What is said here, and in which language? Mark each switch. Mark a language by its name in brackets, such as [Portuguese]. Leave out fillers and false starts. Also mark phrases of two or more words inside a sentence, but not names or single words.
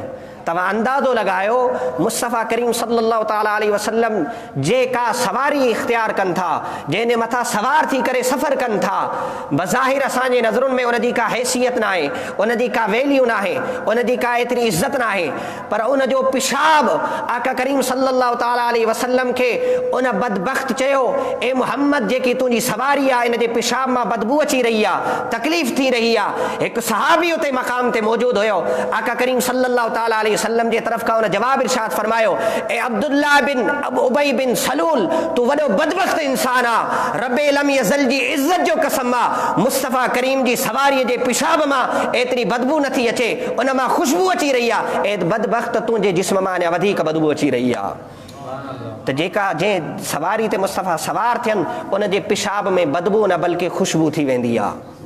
[Sindhi] तव्हां अंदाज़ो लॻायो मुस्तफ़ा करीम [Arabic] صلى الله تعالى عليه وسلم [Sindhi] जेका सवारी इख़्तियार कनि था, जंहिंजे मथां सवार थी करे सफ़र कनि था, बज़ाहिर असांजे नज़रुनि में उन जी का हैसियत न आहे, उन जी का वैल्यू न आहे, उन जी का एतिरी इज़त न आहे, पर उन जो पिशाब आका करीम [Arabic] صلى الله تعالى عليه وسلم [Sindhi] खे उन बदबख़्त चयो, ए मुहम्मद जेकी तुंहिंजी सवारी आहे इन जे पिशाब मां बदबू अची रही आहे, तकलीफ़ थी रही आहे। हिकु सहाबी उते मक़ाम ते मौजूदु हुयो, आका करीम [Arabic] صلى الله تعالى عليه [Sindhi] وسلم جے طرف کا انہیں جواب ارشاد فرمایو اے عبداللہ بن ابی بن سلول تو وڈو بدبخت انسانا رب لم یزل جی عزت جو قسم مصطفیٰ کریم جی سواری جے پیشاب ماں ایتری بدبو نتھی اچے ان ماں خوشبو اچی رہی ہے اے بدبخت تو جے جسم ماں نے ودھیک بدبو اچی رہی ہے تو جیکا جے سواری تے مصطفیٰ سوار تھین ان جے پیشاب میں بدبو نہ بلکہ خوشبو تھی ویندی ہے